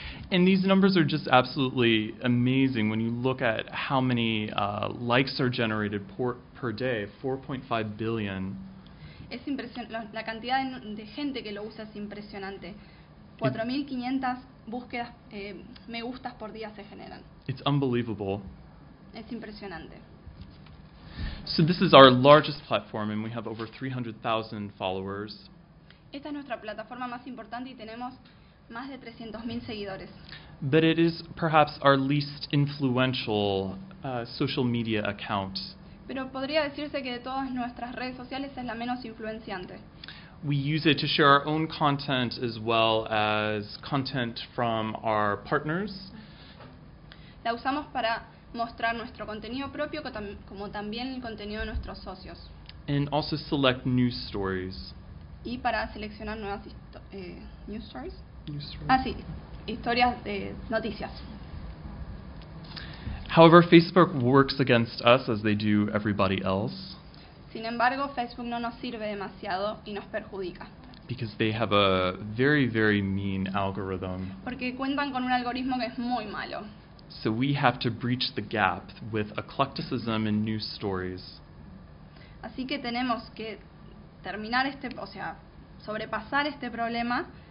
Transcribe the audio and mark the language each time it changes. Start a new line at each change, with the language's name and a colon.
English: And these numbers are just absolutely amazing when you look at how many likes are generated per day, 4.5 billion.
Spanish: Es impresionante la cantidad de gente que lo usa, es impresionante. 4.500 búsquedas me gustas por día se generan.
English: It's unbelievable.
Spanish: Es impresionante.
English: So this is our largest platform and we have over 300,000 followers.
Spanish: Esta es nuestra plataforma más importante y tenemos más de 300,000 seguidores.
English: But it is perhaps our least influential social media account.
Spanish: Pero podría decirse que de todas nuestras redes sociales es la menos influenciante.
English: We use it to share our own content as well as content from our partners.
Spanish: La usamos para mostrar nuestro contenido propio como también el contenido de nuestros socios.
English: And also select news stories.
Spanish: Y para seleccionar nuevas
English: news stories.
Spanish: Ah, sí. Historias de noticias.
English: However, Facebook works against us as they do everybody else.
Spanish: Sin embargo, Facebook no nos sirve demasiado y nos perjudica.
English: Because they have a very, very mean algorithm.
Spanish: Porque cuentan con un algoritmo que es muy malo.
English: So we have to breach the gap with eclecticism and news stories.
Spanish: Así que tenemos que terminar sobrepasar este problema.